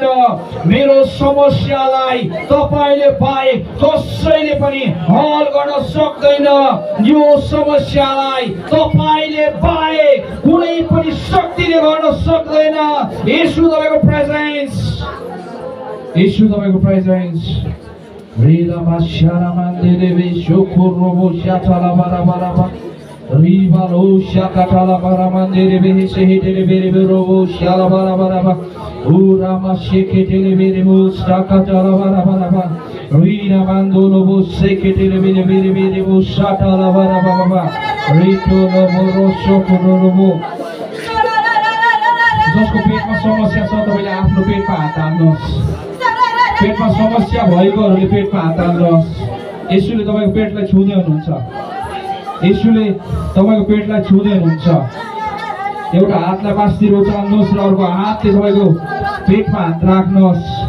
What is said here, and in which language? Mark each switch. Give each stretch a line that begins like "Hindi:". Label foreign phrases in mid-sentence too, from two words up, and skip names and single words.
Nepali: मेरो समस्यालाई तपाईँले बाहेक कसैले पनि हल गर्न सक्दैन। यो समस्यालाई तपाईँले बाहेक कुनै पनि शक्तिले गर्न सक्दैन। येशू तपाईँको प्रेजेन्स, येशू तपाईँको प्रेजेन्स। Rila Mashara Mandere Shokorobo Shatala Barabaraba Rivalo Shakatala Baramandere Behede Robo Shala Barabaraba Urama Sheketele Berebu Sakatala Barabaraba Rina Mandolobo Seketele Berebu Shatala Barababa Rito Lobo Shokorobo जसको पेटमा समस्या छ तपाईले आफ्नो पेटमा हात हाल्नुहोस्। पेटमा समस्या भएकोहरूले पेटमा हात हाल्नुहोस्। येशूले तपाईको पेटलाई छुँदै हुनुहुन्छ। येशूले तपाईको पेटलाई छुँदै हुनुहुन्छ। एउटा हातलाई मास्तिर उचाल्नुहोस् र अर्को हातले तपाईको पेटमा हात राख्नुहोस्।